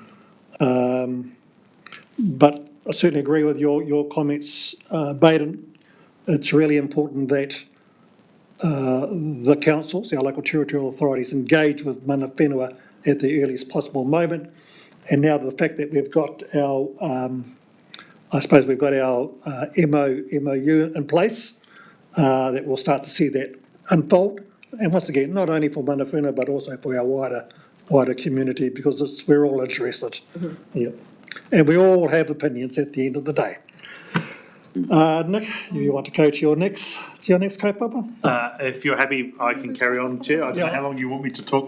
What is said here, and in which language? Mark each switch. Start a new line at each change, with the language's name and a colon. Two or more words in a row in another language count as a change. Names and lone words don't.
English: But I certainly agree with your comments, Baden. It's really important that the councils, our local territorial authorities, engage with
Māori: mana whenua
English: at the earliest possible moment. And now the fact that we've got our, we've got our MOU in place, that we'll start to see that unfold. And once again, not only for
Māori: mana whenua,
English: but also for our wider community, because we're all interested. Yeah. And we all have opinions at the end of the day. Nick, you want to go to your next kaupapa? If you're happy, I can carry on, Chair. I don't know how long you want me to talk.